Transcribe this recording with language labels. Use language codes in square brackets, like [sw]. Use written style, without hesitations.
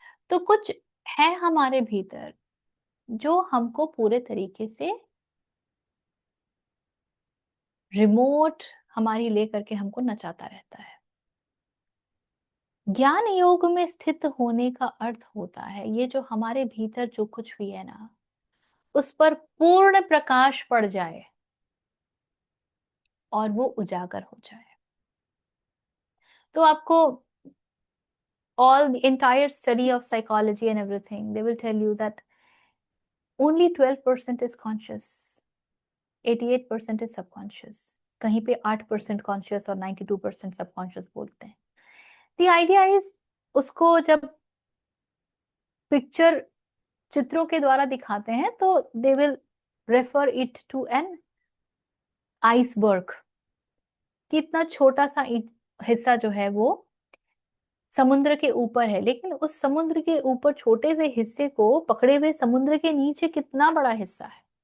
[hi] तो कुछ है हमारे भीतर जो हमको पूरे तरीके से रिमोट हमारी लेकर के हमको नचाता रहता है। ज्ञान योग में स्थित होने का अर्थ होता है ये जो हमारे भीतर जो कुछ भी है ना, उस पर पूर्ण प्रकाश पड़ जाए और वो उजागर हो जाए। तो आपको [en] all the entire study of psychology and everything, they will tell you that only 12% is conscious, 88% is subconscious, [hi] कहीं पे 8% conscious और 92% subconscious बोलते हैं। [en] The idea is, [hi] उसको जब पिक्चर चित्रों के द्वारा दिखाते हैं तो [en] they will refer it to an iceberg, [hi] कि इतना छोटा सा हिस्सा जो है वो समुद्र के ऊपर है, लेकिन उस समुद्र के ऊपर छोटे से हिस्से को पकड़े हुए समुद्र के नीचे कितना बड़ा हिस्सा है।